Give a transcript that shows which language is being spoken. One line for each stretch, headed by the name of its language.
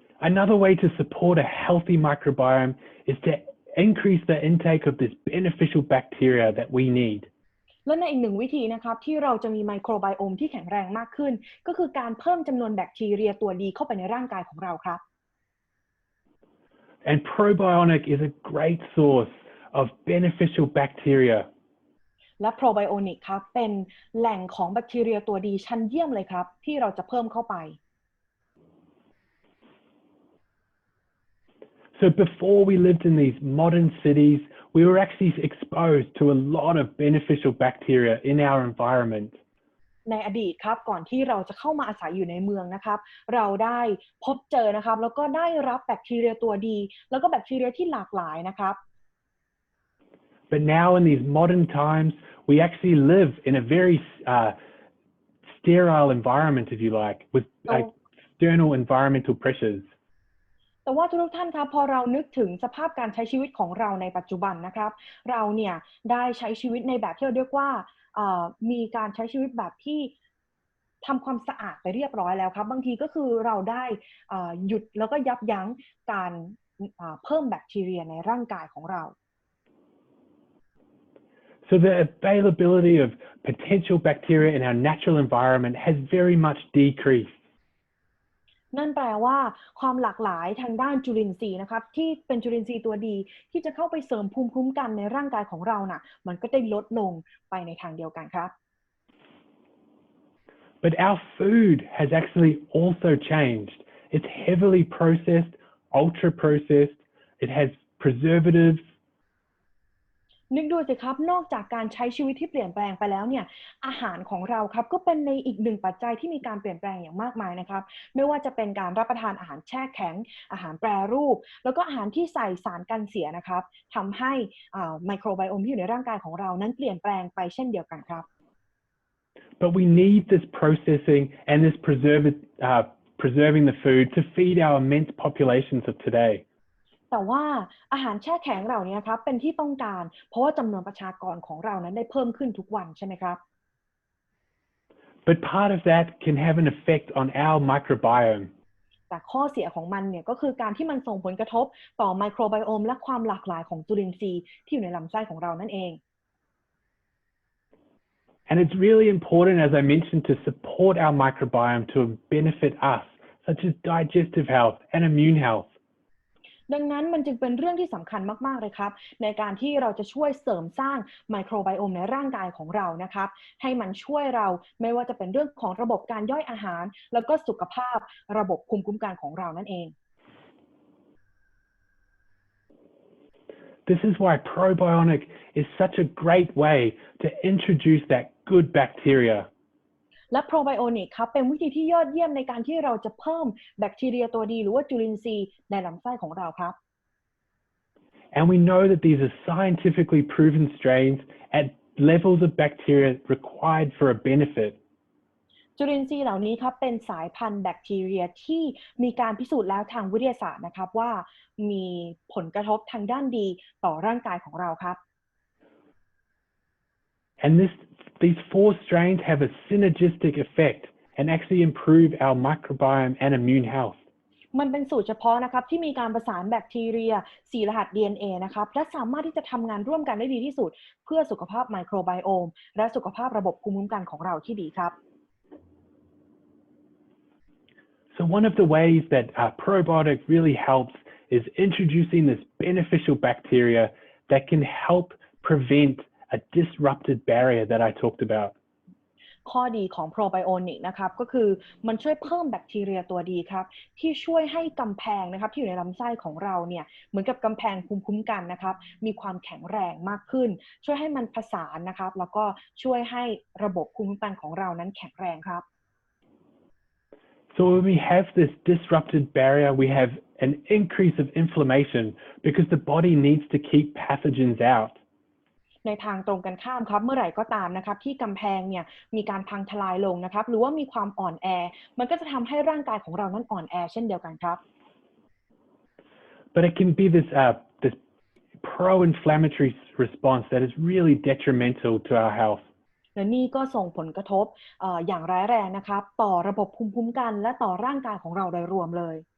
English: Another way to support a healthy microbiome is to increase the intake of this beneficial bacteria that we need.
Thai: และในอีกหนึ่งวิธีนะครับที่เราจะมีไมโครไบโอมที่แข็งแรงมากขึ้นก็คือการเพิ่มจำนวนแบคทีเรียตัวดีเข้าไปในร่างกายของเราครับ
English: And probiotic is a great source of beneficial bacteria.
Thai: และโปรไบโอนิกครับเป็นแหล่งของแบคทีเรียตัวดีชั้นเยี่ยมเลยครับที่เราจะเพิ่มเข้าไป
English: So before we lived in these modern cities, we were actually exposed to a lot of beneficial bacteria in our environment.
Thai: ในอดีตครับก่อนที่เราจะเข้ามาอาศัยอยู่ในเมืองนะครับเราได้พบเจอนะครับแล้วก็ได้รับแบคทีเรียตัวดีแล้วก็แบคทีเรียที่หลากหลายนะครับ
English: But now in these modern times, we actually live in a very sterile environment, if you like, with external environmental pressures.
Thai: แต่ว่าทุกท่านครับพอเรานึกถึงสภาพการใช้ชีวิตของเราในปัจจุบันนะครับเราเนี่ยได้ใช้ชีวิตในแบบที่เราเรียกว่ามีการใช้ชีวิตแบบที่ทำความสะอาดไปเรียบร้อยแล้วครับบางทีก็คือเราได้หยุดแล้วก็ยับยั้งการเพิ่มแบคทีเรียในร่างกายของเรา
English: So the availability of potential bacteria in our natural environment has very much decreased.
Thai: นั่นแปลว่าความหลากหลายทางด้านจุลินทรีย์นะครับที่เป็นจุลินทรีย์ตัวดีที่จะเข้าไปเสริมภูมิคุ้มกันในร่างกายของเราน่ะมันก็ได้ลดลงไปในทางเดียวกันครับ
English: But our food has actually also changed. It's heavily processed, ultra processed. It has preservatives.
Thai: นึกดูสิครับนอกจากการใช้ชีวิตที่เปลี่ยนแปลงไปแล้วเนี่ยอาหารของเราครับก็เป็นในอีกหนึ่งปัจจัยที่มีการเปลี่ยนแปลงอย่างมากมายนะครับไม่ว่าจะเป็นการรับประทานอาหารแช่แข็งอาหารแปรรูปแล้วก็อาหารที่ใส่สารกันเสียนะครับทำให้ไมโครไบโอมที่อยู่ในร่างกายของเรานั้นเปลี่ยนแปลงไปเช่นเดียวกันครับ
English: But we need this processing and this preserving the food to feed our immense populations of today.
Thai: แต่ว่าอาหารแช่แข็งเหล่านี้ครับเป็นที่ต้องการเพราะว่าจำนวนประชากรของเรานั้นได้เพิ่มขึ้นทุกวันใช่ไหมครับ
English: But part of that can have an effect on our microbiome.
Thai: แต่ข้อเสียของมันเนี่ยก็คือการที่มันส่งผลกระทบต่อไมโครไบโอมและความหลากหลายของจุลินทรีย์ที่อยู่ในลำไส้ของเรานั่นเอง
English: And it's really important, as I mentioned, to support our microbiome to benefit us, such as digestive health and immune health.
Thai: ดังนั้นมันจึงเป็นเรื่องที่สำคัญมากๆเลยครับในการที่เราจะช่วยเสริมสร้างไมโครไบโอมในร่างกายของเรานะครับให้มันช่วยเราไม่ว่าจะเป็นเรื่องของระบบการย่อยอาหารแล้วก็สุขภาพระบบภูมิคุ้มกันของเรานั่นเอง
English: This is why probiotic is such a great way to introduce that good bacteria.
Thai: และโปรไบโอนิกครับเป็นวิธีที่ยอดเยี่ยมในการที่เราจะเพิ่มแบคทีเรียตัวดีหรือว่าจุลินทรีย์ในลำไส้ของเราครับ
English: And we know that these are scientifically proven strains at levels of bacteria required for a benefit.
Thai: จุลินทรีย์เหล่านี้ครับเป็นสายพันธุ์แบคทีเรียที่มีการพิสูจน์แล้วทางวิทยาศาสตร์นะครับว่ามีผลกระทบทางด้านดีต่อร่างกายของเราครับ
English: And these 4 strains have a synergistic effect and actually improve our microbiome and immune health.
Thai: มันเป็นสูตรเฉพาะนะครับที่มีการประสานแบคทีเรีย4รหัส DNA นะครับและสามารถที่จะทำงานร่วมกันได้ดีที่สุดเพื่อสุขภาพไมโครไบโอมและสุขภาพระบบภูมิคุ้มกันของเราที่ดีครับ
English: So one of the ways that probiotic really helps is introducing this beneficial bacteria that can help prevent a disrupted barrier that I talked about.
Thai: ข้อดีของโปรไบโอนิกนะครับก็คือมันช่วยเพิ่มแบคทีเรียตัวดีครับที่ช่วยให้กำแพงนะครับที่อยู่ในลำไส้ของเราเนี่ยเหมือนกับกำแพงภูมิคุ้มกันนะครับมีความแข็งแรงมากขึ้นช่วยให้มันผสานนะครับแล้วก็ช่วยให้ระบบภูมิคุ้มกันของเรานั้นแข็งแรงครับ
English: So when we have this disrupted barrier, we have an increase of inflammation because the body needs to keep pathogens out.
Thai: ในทางตรงกันข้ามครับเมื่อไหร่ก็ตามนะครับที่กำแพงเนี่ยมีการพังทลายลงนะครับหรือว่ามีความอ่อนแอมันก็จะทำให้ร่างกายของเรานั้นอ่อนแอเช่นเดียวกันครับ
English: But it can be this pro-inflammatory response that is really detrimental to our health.
Thai: และนี่ก็ส่งผลกระทบอย่างร้ายแรงนะครับต่อระบบภูมิคุ้มกันและต่อร่างกายของเราโดยรวมเลย